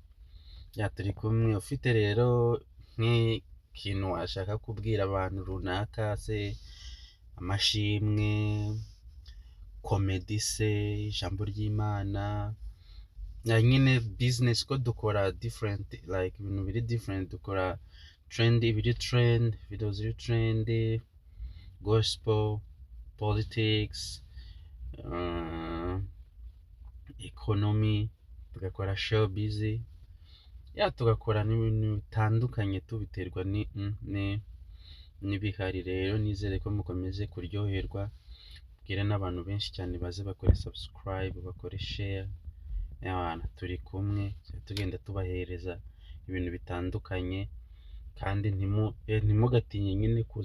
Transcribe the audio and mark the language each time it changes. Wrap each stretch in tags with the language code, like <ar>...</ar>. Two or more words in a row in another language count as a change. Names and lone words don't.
<rw>Turi kumwe. Ufite rero nk'ikintu washaka kubwira abantu runaka, se amashimwe, komedi, se ijambo ry'Imana, nyine business, ko dukora different, like ibintu biri different. Dukora ibiri trend, video ziri trend,</rw> <en>gospel, politics, economy,</en> <rw>tugakora showbiz, tugakora n'ibintu bitandukanye tubiterwa n'ibihari. Rero nizere ko mukomeze kuryoherwa. Bwire n'abantu benshi cyane baze bakore subscribe, bakore share. Turi kumwe, tugenda tubahereza ibintu bitandukanye, kandi ntimugatinye nyine kuza.</rw>